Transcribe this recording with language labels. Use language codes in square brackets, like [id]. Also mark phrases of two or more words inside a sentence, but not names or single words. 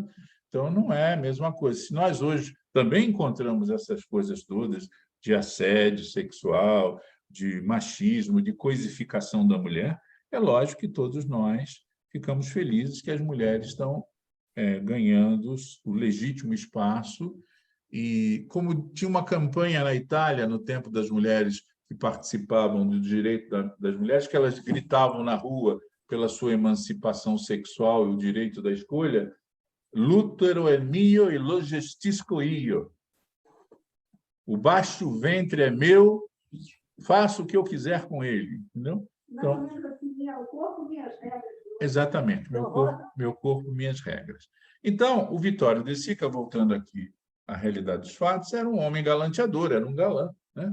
[pt] Então, não é a mesma coisa. Se nós hoje também encontramos essas coisas todas de assédio sexual, de machismo, de coisificação da mulher, é lógico que todos nós ficamos felizes que as mulheres estão ganhando o legítimo espaço. E como tinha uma campanha na Itália, no tempo das mulheres que participavam do direito das mulheres, que elas gritavam na rua pela sua emancipação sexual e o direito da escolha, [it] l'útero è mio e lo gestisco io. [pt] O baixo ventre é meu, faço o que eu quiser com ele. Entendeu? Então, o corpo, minhas regras. Exatamente, meu corpo, minhas regras. Então, o Vitório de Sica, voltando aqui à realidade dos fatos, era um homem galanteador, era um galã, né?